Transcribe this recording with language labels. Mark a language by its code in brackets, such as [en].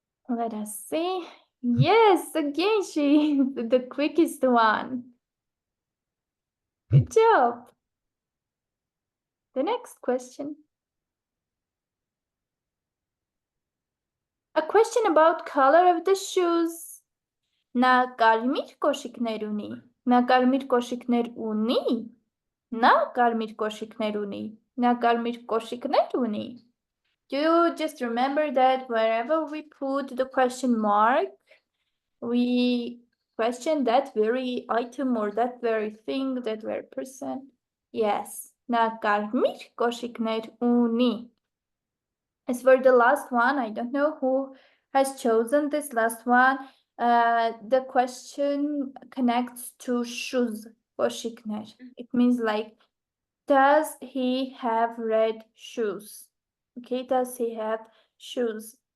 [en] Let us see. Yes, again, she is the quickest one. Good job. The next question. A question about color of the shoes. [hy] Նա կարմիր կոշիկներ ունի։ Նա կարմիր կոշիկներ ունի։ Նա կարմիր կոշիկներ ունի։ Նա կարմիր կոշիկներ ունի. [en] Do you just remember that wherever we put the question mark, we question that very item or that very thing, that very person? Yes. [hy] Նա կարմիր կոշիկներ ունի. [en] As for the last one, I don't know who has chosen this last one. The question connects to shoes, koshikner. It means like, does he have red shoes? Okay, does he have shoes?